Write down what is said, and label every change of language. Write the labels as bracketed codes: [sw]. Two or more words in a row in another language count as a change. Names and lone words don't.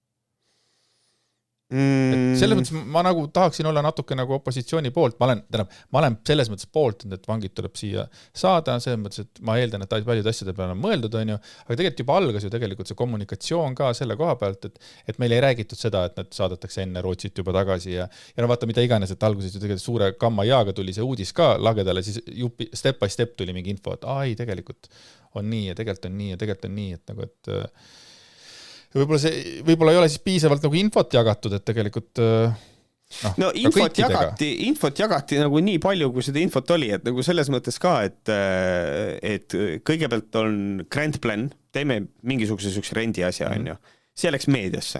[et] Et selles mõttes ma nagu tahaksin olla natuke nagu opositsiooni poolt, ma olen selles mõttes poolt, et vangid tuleb siia saada, selles mõttes, et ma eeldan, et paljud asjade peale on mõeldud, aga tegelikult juba algas ju tegelikult see kommunikatsioon ka selle koha pealt, et meil ei räägitud seda, et nad saadetakse enne Rootsit juba tagasi ja vaata mida iganes, et alguses ju tegelikult suure kamma jaaga tuli see uudis ka lagedale, siis [en] step by step [et] tuli mingi info, et tegelikult on nii ja tegelikult on nii ja tegelikult on nii, et nagu, et võib-olla ei ole siis piisavalt nagu infot jagatud, et tegelikult infot jagati nagu nii palju, kui seda infot oli, et nagu selles mõttes ka, et kõigepealt on [en] grand plan, [et] teeme mingisuguse rendi asja, see läks meediasse.